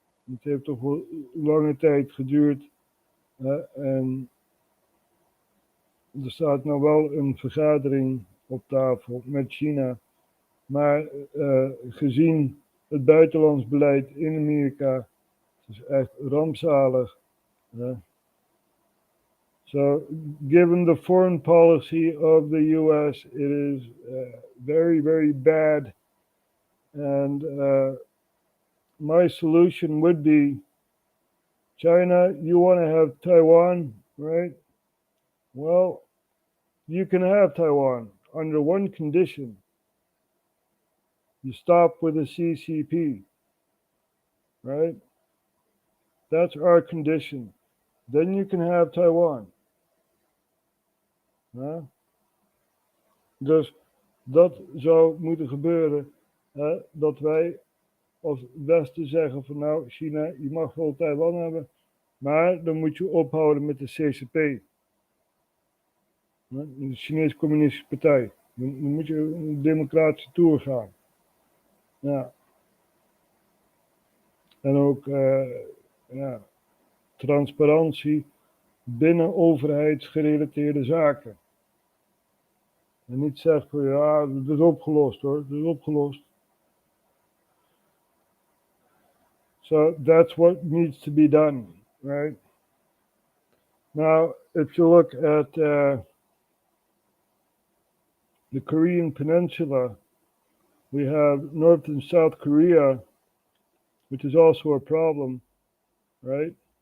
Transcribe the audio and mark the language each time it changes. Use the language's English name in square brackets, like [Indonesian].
[Dutch] Het heeft toch wel lange tijd geduurd. En er staat nou wel een vergadering op tafel met China. Maar gezien het buitenlands beleid in Amerika, het is echt rampzalig. [English] So, given the foreign policy of the US, it is very, very bad. And my solution would be, China, you want to have Taiwan, right? Well, you can have Taiwan under one condition. You stop with the CCP, right? That's our condition. Then you can have Taiwan. [Dutch] Dus dat zou moeten gebeuren. Dat wij als Westen zeggen van nou, China, je mag wel Taiwan hebben, maar dan moet je ophouden met de CCP. De Chinese Communistische Partij. Dan moet je een democratische toer gaan. Ja. En ook transparantie binnen overheidsgerelateerde zaken. En niet zeggen van ja, dat is opgelost hoor, dat is opgelost. [English] So that's what needs to be done, right? Now, if you look at the Korean Peninsula, we have North and South Korea, which is also a problem, right?